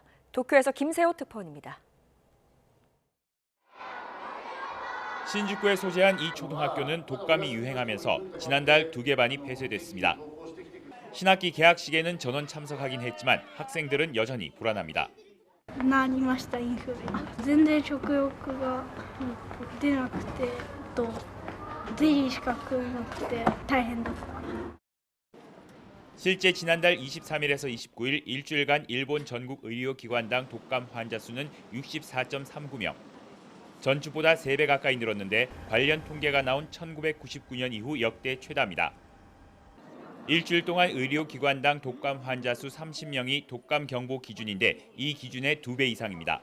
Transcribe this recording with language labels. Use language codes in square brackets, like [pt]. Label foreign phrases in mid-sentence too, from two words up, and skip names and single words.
[ko] 도쿄에서 김세호 특파원입니다. 신주쿠에 소재한 이 초등학교는 독감이 유행하면서 지난달 2개 반이 폐쇄됐습니다. 신학기 개학식에는 전원 참석하긴 했지만 학생들은 여전히 불안합니다. [ja] なりましたインフル。全然食欲が出なくてゼリーしか食えなくて大変だった。 [ko] 실제 지난달 23일에서 29일 일주일간 일본 전국 의료기관당 독감 환자 수는 64.39명. 전주보다 3배 가까이 늘었는데 관련 통계가 나온 1999년 이후 역대 최다입니다. 일주일 동안 의료기관당 독감 환자 수 30명이 독감 경보 기준인데 이 기준의 2배 이상입니다.